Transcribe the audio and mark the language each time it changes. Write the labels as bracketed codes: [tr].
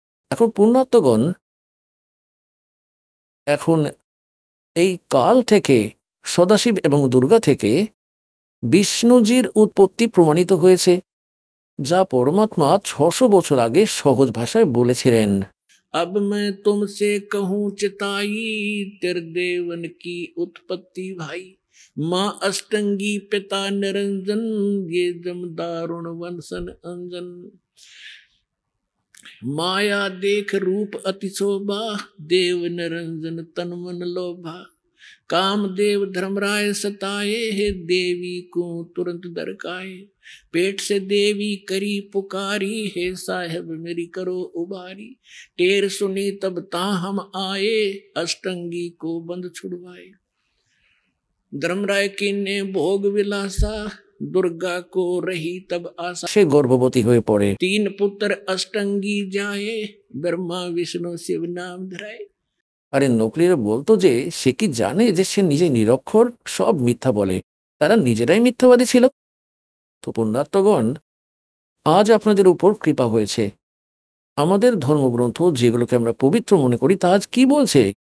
[bn] এখন পুণ্যাত্মগণ, এখন এই কাল থেকে, সদাশিব এবং দুর্গা থেকে বিষ্ণুজির উৎপত্তি প্রমাণিত হয়েছে, যা পরমাত্মা 600 বছর আগে সহজ ভাষায় বলেছিলেন। [hi] अब मैं तुमसे कहूँ चिताई, तेरे देवन की उत्पत्ति भाई। माँ अष्टंगी पिता निरंजन, ये जम दारुण वंशन अंजन। माया देख रूप अति शोभा, देव निरंजन तन मन लोभा। कामदेव धर्मराय सताए, हे देवी को तुरंत दरकाए। पेट से देवी करी पुकारी, हे साहेब मेरी करो उबारी। टेर सुनी तब ता हम आए, अष्टंगी को बंद छुड़वाए। धर्मराय की ने भोग विलासा, दुर्गा को रही तब आशा, [bn] সে গর্ভবতী হয়ে পড়ে। [hi] 3 पुत्र अष्टांगी जाए, ब्रह्मा विष्णु शिव नाम धराए। [bn] আরে নকলিরা বলতো যে সে কি জানে যে সে নিজে নিরক্ষর, সব মিথ্যা বলে, তারা নিজেরাই মিথ্যাবাদী ছিল। তো পুণ্যাত্মগণ, আজ আপনাদের উপর কৃপা হয়েছে। আমাদের ধর্মগ্রন্থ যেগুলোকে আমরা পবিত্র মনে করি তা আজ কি বলছে।